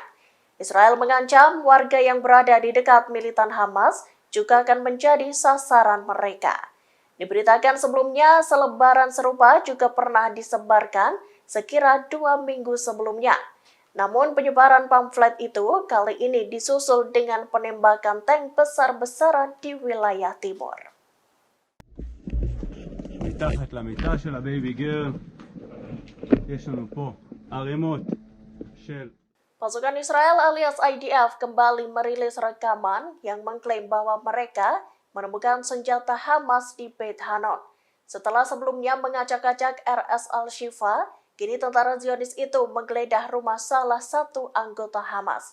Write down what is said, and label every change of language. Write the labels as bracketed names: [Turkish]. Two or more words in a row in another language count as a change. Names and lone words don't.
[Indonesian] Israel mengancam warga yang berada di dekat militan Hamas juga akan menjadi sasaran mereka. Diberitakan sebelumnya, selebaran serupa juga pernah disebarkan sekira 2 minggu sebelumnya. Namun penyebaran pamflet itu kali ini disusul dengan penembakan tank besar-besaran di wilayah timur. [Hebrew] מתחת למיטה של הבייבי גר יש לנו פה ערימות של [Indonesian] Pasukan Israel alias IDF kembali merilis rekaman yang mengklaim bahwa mereka menemukan senjata Hamas di Beit Hanon. Setelah sebelumnya mengacak-acak RS Al-Shifa, kini tentara Zionis itu menggeledah rumah salah satu anggota Hamas.